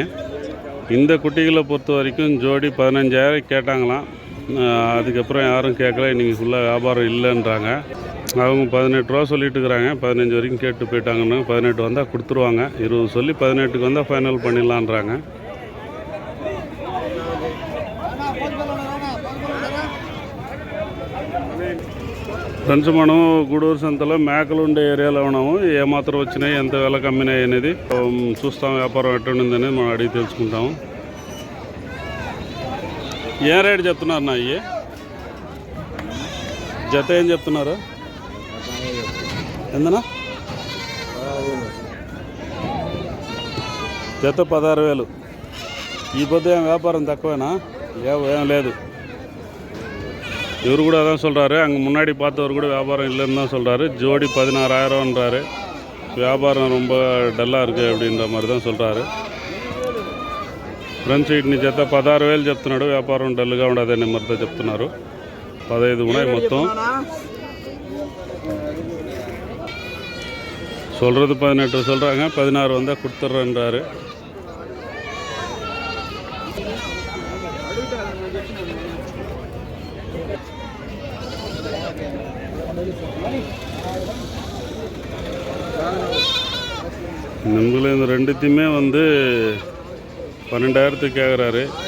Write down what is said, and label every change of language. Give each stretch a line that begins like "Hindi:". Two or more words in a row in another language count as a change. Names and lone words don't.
Tamil: இந்த குட்டிகளை பொறுத்த வரைக்கும் ஜோடி 15,000 கேட்டாங்களாம். அதுக்கப்புறம் யாரும் கேட்கல. இன்றைக்கி ஃபுல்லாக வியாபாரம் இல்லைன்றாங்க. அவங்க 18 ரூபா சொல்லிட்டு இருக்கிறாங்க. 15 வரைக்கும் கேட்டு போயிட்டாங்கன்னு. 18 வந்தால் கொடுத்துருவாங்க. 20 சொல்லி 18க்கு வந்தால் ஃபைனல் பண்ணிடலான்றாங்க.
Telugu: ఫ్రెండ్స్, మనం గూడూరు సంతలో మేకలు ఉండే ఏరియాలో ఉన్నాము. ఏమాత్రం వచ్చినాయి, ఎంత వెల కమ్మినాయి అనేది చూస్తాం. వ్యాపారం ఎట్టుండిందనేది మనం అడిగి తెలుసుకుంటాము. ఏం రేటు చెప్తున్నారు నా ఇవి? జత ఏం చెప్తున్నారు? ఎందనా? జత 16,000. ఈ పొద్దు ఏం వ్యాపారం తక్కువేనా? ఏం లేదు.
Tamil: இவர் கூட அதான் சொல்கிறாரு. அங்கே முன்னாடி பார்த்தவர் கூட வியாபாரம் இல்லைன்னு தான் சொல்கிறாரு. ஜோடி 16,000ன்றாரு. வியாபாரம் ரொம்ப டல்லாக இருக்குது அப்படின்ற மாதிரி தான் சொல்கிறாரு.
Telugu: ఫ్రెండ్స్, వీటిని జత 16,000 చెప్తున్నాడు. వ్యాపారం డల్గా ఉండదనే మరితో చెప్తున్నారు. 15 ఉన్నాయి మొత్తం.
Tamil: சொல்கிறது 18 சொல்கிறாங்க. 16 வந்தால் கொடுத்துட்றேன்றாரு. நம்மள இந்த ரெண்டுத்தையுமே வந்து 12,000 கேட்குறாரு.